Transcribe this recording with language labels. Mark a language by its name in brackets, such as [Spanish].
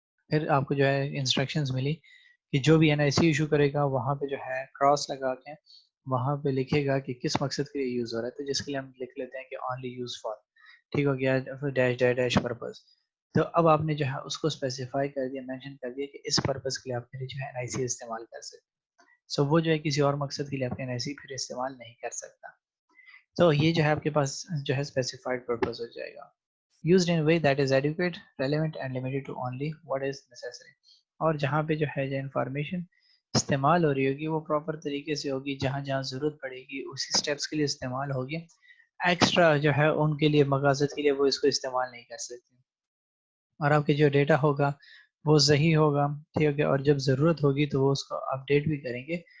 [Urdu] پھر آپ کو جو ہے انسٹرکشنز ملی کہ جو بھی NIC ایشو کرے گا وہاں پہ جو ہے کراس لگا کے وہاں پہ لکھے گا کہ کس مقصد کے لیے یوز ہو رہا ہے, تو جس کے لیے ہم لکھ لیتے ہیں کہ اونلی یوز فار, ٹھیک ہو گیا, ڈیش ڈیش ڈیش پرپز. تو اب آپ نے جو ہے اس کو اسپیسیفائی کر دیا, مینشن کر دیا کہ اس پرپز کے لیے آپ جو ہے NIC استعمال کر سکتے. سو وہ جو ہے کسی اور مقصد کے لیے آپ NIC پھر استعمال نہیں کر سکتا. تو یہ جو ہے آپ کے پاس جو ہے اسپیسیفائڈ پرپز ہو جائے گا. [English] Used in a way that is adequate, relevant and limited to only what is necessary. [Urdu] اور جہاں پہ جو ہے جو انفارمیشن استعمال ہو رہی ہوگی وہ پراپر طریقے سے ہوگی, جہاں جہاں ضرورت پڑے گی اسی سٹیپس کے لیے استعمال ہوگی, ایکسٹرا جو ہے ان کے لیے مقاصد کے لیے وہ اس کو استعمال نہیں کر سکتے. اور آپ کے جو ڈیٹا ہوگا وہ صحیح ہوگا, ٹھیک ہے, اور جب ضرورت ہوگی تو وہ اس کو اپڈیٹ بھی کریں گے.